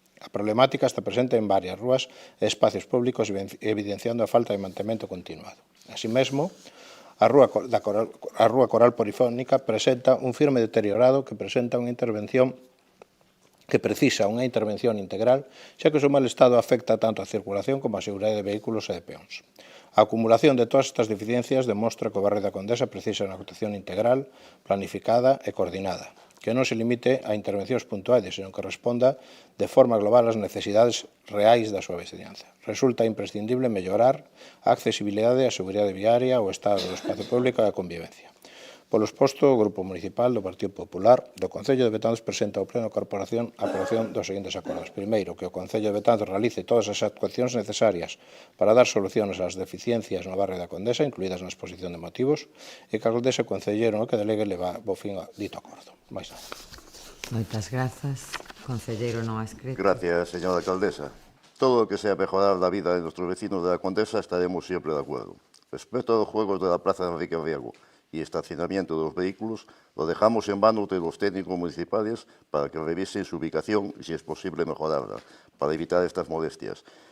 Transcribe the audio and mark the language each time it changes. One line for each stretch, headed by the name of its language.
Galician: A problemática está presente en varias rúas e espacios públicos evidenciando a falta de mantemento continuado. Así mesmo, a rúa Coral Polifónica presenta un firme deteriorado que precisa unha intervención integral, xa que o seu mal estado afecta tanto a circulación como a seguridade de vehículos e de peóns. A acumulación de todas estas deficiencias demostra que o barrio da Condesa precisa unha actuación integral, planificada e coordinada, que non se limite a intervencións puntuales, senón que responda de forma global ás necesidades reais da súa veciñanza. Resulta imprescindible mellorar a accesibilidade, a seguridade viaria, o estado do espacio público e a convivencia. Polo exposto, o Grupo Municipal do Partido Popular do Concello de Betanzos presenta ao Pleno da Corporación a aprobación dos seguintes acordos. Primeiro, que o Concello de Betanzos realice todas as actuacións necesarias para dar solucións ás deficiencias no barrio da Condesa, incluídas na exposición de motivos, e que a Alcaldesa e o Concelleiro no que delegue leva bo fin a dito acordo. Mais nada. Moitas grazas. Concelleiro non ha escrito.
Spanish: Gracias, señora alcaldesa. Todo lo que sea mejorar la vida de nuestros vecinos de la Condesa estaremos siempre de acuerdo. Respecto a los juegos de la Plaza de Enrique Riego y estacionamiento de los vehículos, lo dejamos en manos de los técnicos municipales para que revisen su ubicación y, si es posible, mejorarla, para evitar estas molestias.